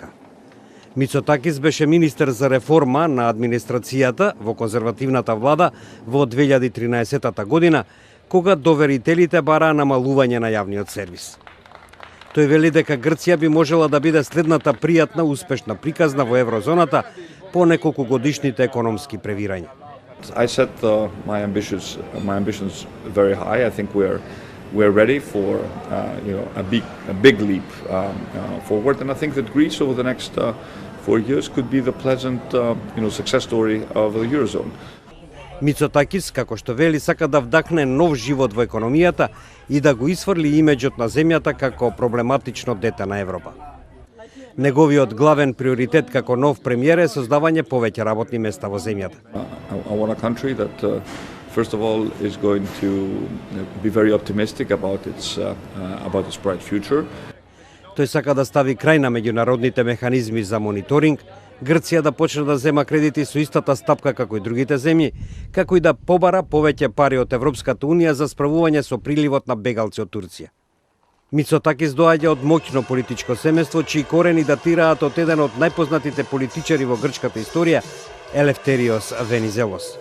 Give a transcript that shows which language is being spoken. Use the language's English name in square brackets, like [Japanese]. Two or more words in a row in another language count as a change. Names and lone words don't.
[Macedonian] Мицотакис беше министер за реформа на администрацијата во конзервативната влада во 2013 година, кога доверителите бараа намалување на јавниот сервис. Тој вели дека Грција би можела да биде следната пријатна успешна приказна во еврозоната по неколку годишните економски превирања. [English] I set my ambitions very high. I think we're ready for a big leap forward, and I think that Greece over the next 4 years could be the pleasant success story of the Eurozone. [Macedonian] Мицотакис, како што вели, сака да вдахне нов живот во економијата и да го исфрли имиџот на земјата како проблематично дете на Европа. Неговиот главен приоритет како нов премиер е создавање повеќе работни места во земјата. [English] I want a country that first of all is going to be very optimistic about its bright future. [Macedonian] Тој сака да стави крај на меѓународните механизми за мониторинг, Грција да почне да зема кредити со истата стапка како и другите земји, како и да побара повеќе пари од Европската Унија за справување со приливот на бегалци од Турција. Мицотакис доаѓа од моќно политичко семејство, чии корени датираат од еден од најпознатите политичари во грчката историја, Елефтериос Венизелос.